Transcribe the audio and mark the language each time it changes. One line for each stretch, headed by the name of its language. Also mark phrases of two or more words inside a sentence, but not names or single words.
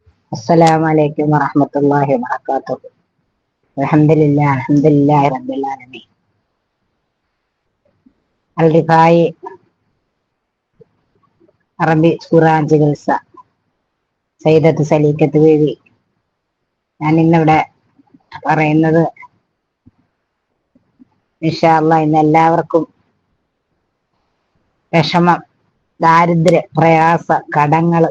Arabic: السلام عليكم ورحمة الله وبركاته. الحمد لله رب العالمين.
Malayalam: Al-Rifai അറബി ഖുർആൻ ചികിത്സ സയ്യിദത്ത് സലീക്കത്ത് ബീവി. ഞാൻ ഇന്നിവിടെ പറയുന്നത്
Arabic: إن شاء الله
Malayalam: ഇന്ന് എല്ലാവർക്കും വിഷമം, ദാരിദ്ര്യ, പ്രയാസ, കടങ്ങള്.